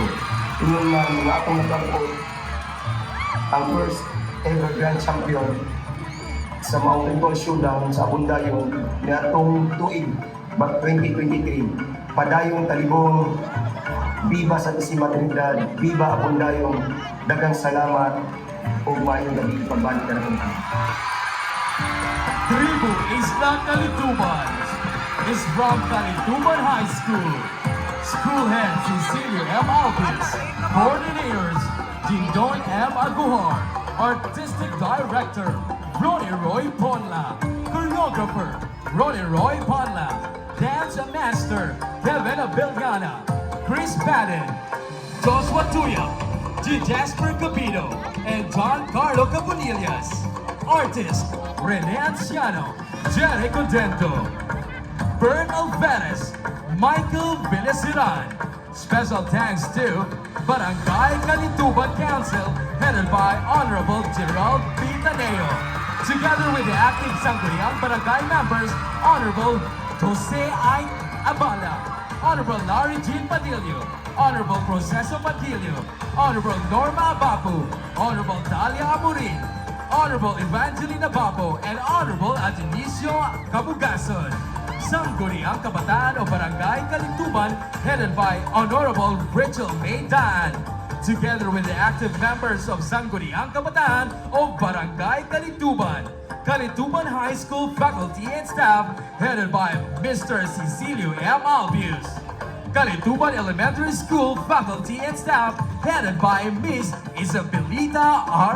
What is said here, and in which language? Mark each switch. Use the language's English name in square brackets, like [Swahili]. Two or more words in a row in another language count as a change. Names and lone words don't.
[Cebuano] Ingon man nga atong nagkakot ang [English] first ever Grand Champion [Cebuano] sa Mountain Ball Showdown sa Bundayan ni atong tuig 2023. [Spanish] Padayong Talibong, Viva Santisima Trinidad, Viva Bundayan. [Cebuano] Daghang salamat ug maayong gabi pagbalik ka na kung [English] Tribo Isla Kalituban is from Kalituban High School. School head Cecilio M. Alpes, coordinators Dindon M. Aguhar, artistic director Ronnie Roy Ponla, choreographer Ronnie Roy Ponla, dance master Kevin Abeliana, Chris Padden, Joshua Tuya, G. Jasper Capito, and John Carlo Cabonillas. Artist Rene Anciano, Jerry Contento, Bern Alvarez, Michael Vilesiran. Special thanks to Barangay Kalituban Council, headed by Honorable Gerald P. Taneo, together with the active Sangguniang Barangay members, Honorable Jose I. Abala, Honorable Larry Jean Padillo, Honorable Proceso Padillo, Honorable Norma Abapu, Honorable Dalia Amorin, Honorable Evangelina Babo, and Honorable Adonisio Cabugason. Sangguniang Kabataan o Barangay Kalituban, headed by Honorable Rachel May Dan, together with the active members of Sangguniang Kabataan o Barangay Kalituban. Kalituban High School faculty and staff, headed by Mr. Cecilio M. Albius. Kalituban Elementary School faculty and staff, headed by Miss Isabelita R.